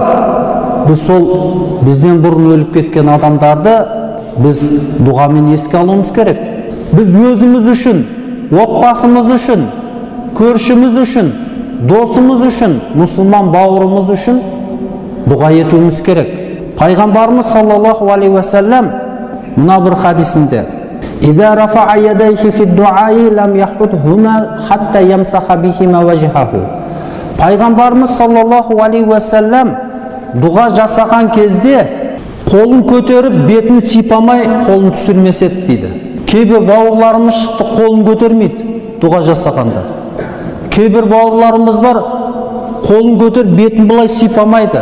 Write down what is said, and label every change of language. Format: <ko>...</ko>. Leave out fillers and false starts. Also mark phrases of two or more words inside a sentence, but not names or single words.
<kk>Біз сол бізден бұрын өліп кеткен адамдарды біз дұғамен еске алуымыз керек. Біз өзіміз үшін, отбасымыз үшін, көршіміз үшін, досымыз үшін, мұсылман бауырымыз үшін дұға етуіміз керек. Пайғамбарымыз</kk> <ar>صلى الله عليه وسلم</ar> <kk>мына бір хадисінде</kk> <ar>«إذا رفع يديه في الدعاء لم يحطهما حتى يمسح بهما وجهه».</ar> <kk>Пайғамбарымыз</kk> <ar>صلى الله عليه وسلم</ar> <kk>дұға жасаған кезде қолын көтеріп, бетін сипамай, қолын түсірмес еді дейді. Кейбір бауырларымыз шықты, қолын көтермейді дұға жасағанда. Кейбір бауырларымыз бар, қолын көтеріп, бетін бұлай сипамайды.</kk>